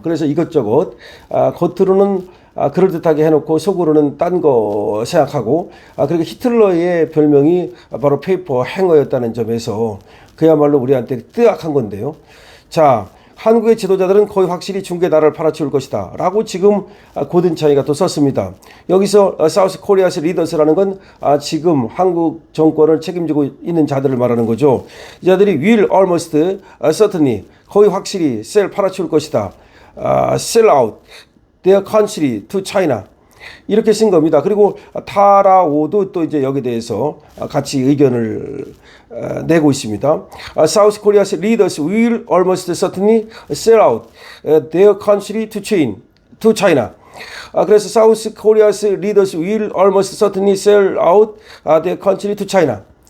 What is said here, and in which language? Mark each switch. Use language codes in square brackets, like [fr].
[ko] 그래서 이것저것 겉으로는 그럴듯하게 해놓고 속으로는 딴 거 생각하고, 그리고 히틀러의 별명이 바로 페이퍼 행어였다는 점에서 그야말로 우리한테 뜨악한 건데요. 자, 한국의 지도자들은 거의 확실히 중국의 나라를 팔아치울 것이다 라고 지금 고든창이가 또 썼습니다. 여기서 사우스 코리아스 리더스라는 건 지금 한국 정권을 책임지고 있는 자들을 말하는 거죠. 이 자들이 [en] will almost certainly, [ko] 거의 확실히 [en] sell, [ko] 팔아치울 것이다, [en] sell out their country to China, [ko] 이렇게 쓴 겁니다. 그리고 타라오도 또 이제 여기에 대해서 같이 의견을 내고 있습니다. [en] South Korea's leaders will almost certainly sell out their country to China. [ko] 그래서 [en] South Korea's leaders will almost certainly sell out their country to China.